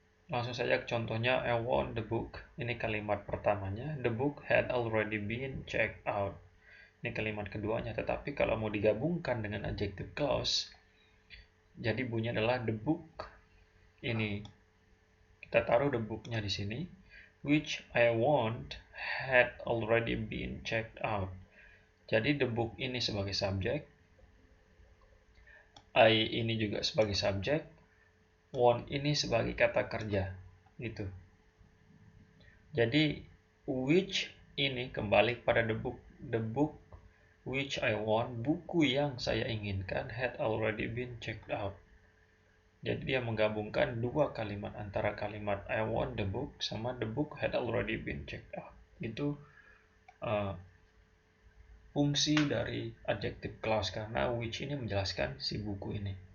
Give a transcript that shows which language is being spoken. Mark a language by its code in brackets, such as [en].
[id] Langsung saja ke contohnya. [en] I want the book. [id] Ini kalimat pertamanya. [en] The book had already been checked out. [id] Ini kalimat keduanya. Tetapi kalau mau digabungkan dengan adjective clause, jadi bunyinya adalah the book. Ini kita taruh [en] the book-nya di sini, which I want had already been checked out. [id] Jadi the book ini sebagai subjek, I ini juga sebagai subjek, want ini sebagai kata kerja, gitu. Jadi which ini kembali pada the book. [en] The book which I want, [id] buku yang saya inginkan, [en] had already been checked out. [id] Jadi dia menggabungkan dua kalimat, antara kalimat [en] I want the book [id] sama [en] the book had already been checked out. [id] Itu fungsi dari adjective clause, karena which ini menjelaskan si buku ini.